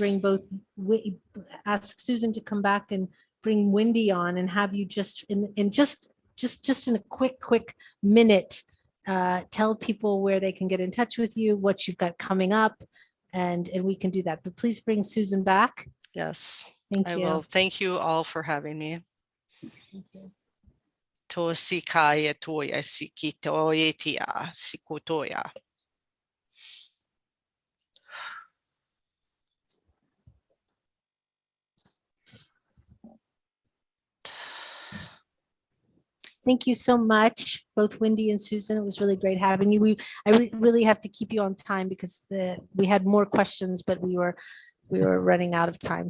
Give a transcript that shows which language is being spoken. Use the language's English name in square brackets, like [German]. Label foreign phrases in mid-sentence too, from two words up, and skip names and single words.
[English] bring ask Susan to come back and bring Wendy on, and have you just in a quick minute, tell people where they can get in touch with you, what you've got coming up, and we can do that. But please bring Susan back. Yes, Thank I you. will. Thank you all for having me. Thank you. Tosikaya toya sikitoyetia sikutoya. Thank you so much, both Wendy and Susan. It was really great having you. I really have to keep you on time because we had more questions, but we were running out of time.